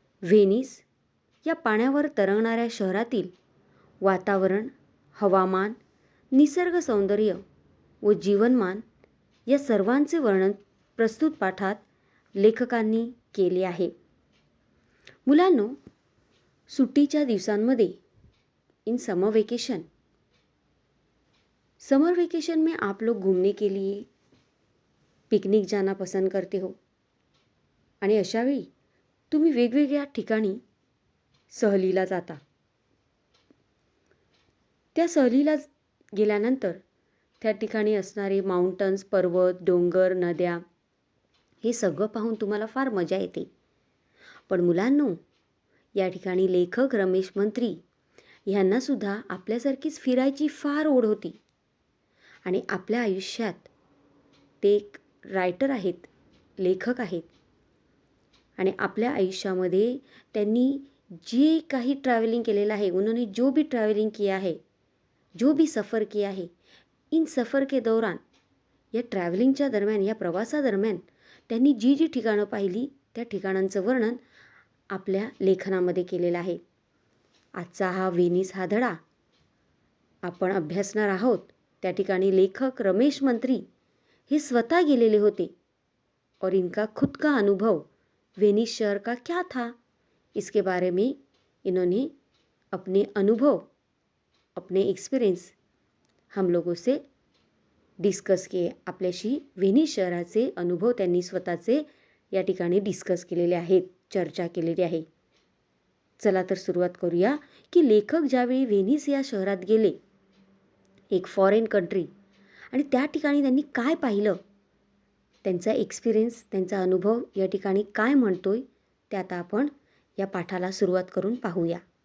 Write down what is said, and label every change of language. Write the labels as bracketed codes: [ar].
[mr] Venice या पाण्यावर तरंगणाऱ्या शहरातील वातावरण, हवामान, निसर्ग सौंदर्य व जीवनमान या सर्वांचे वर्णन प्रस्तुत पाठात लेखकांनी केले आहे. मुलांनो, सुट्टीच्या दिवसांमध्ये [hi] इन समर वेकेशन में आप लोग घूमने के लिए पिकनिक जाना पसंद करते हो. [mr] आणि अशावेळी तुम्ही वेगवेगळ्या ठिकाणी सहलीला जाता. त्या सहलीला गेल्यानंतर त्या ठिकाणी असणारे माउंटन्स, पर्वत, डोंगर, नद्या हे सगळं पाहून तुम्हाला फार मजा येते. पण मुलांनो, या ठिकाणी लेखक रमेश मंत्री यांना सुद्धा आपल्यासारखीच फिरायची फार ओढ होती. आणि आपल्या आयुष्यात ते एक रायटर आहेत, लेखक आहेत. आणि आपल्या आयुष्यामध्ये त्यांनी जे काही ट्रॅव्हलिंग केलेलं आहे, [hi] उन्होंने जो भी ट्रॅव्हलिंग किया है, जो भी सफ़र किया है, इन सफ़र के दौरान [mr] या ट्रॅव्हलिंगच्या दरम्यान, या प्रवासादरम्यान त्यांनी जी जी ठिकाणं पाहिली त्या ठिकाणांचं वर्णन आपल्या लेखनामध्ये केलेलं आहे. आजचा हा व्हेनिस हा धडा आपण अभ्यासणार आहोत. त्या ठिकाणी लेखक रमेश मंत्री हे स्वतः गेलेले होते [hi] और इनका खुद का अनुभव व्हेनिस शहर का क्या था, इसके बारे में इन्होंने अपने अनुभव, अपने एक्सपीरियंस हम लोगों से डिस्कस किए. [mr] आपल्याशी व्हेनिस शहराचे अनुभव त्यांनी स्वतःचे या ठिकाणी डिस्कस केलेले आहेत, चर्चा केलेली आहे. चला तर सुरुवात करूया की लेखक ज्यावेळी व्हेनिस या शहरात गेले, एक फॉरेन कंट्री, आणि त्या ठिकाणी त्यांनी काय पाहिलं, त्यांचा एक्सपिरियन्स, त्यांचा अनुभव या ठिकाणी काय म्हणतोय, ते आता आपण या पाठाला सुरुवात करून पाहूया.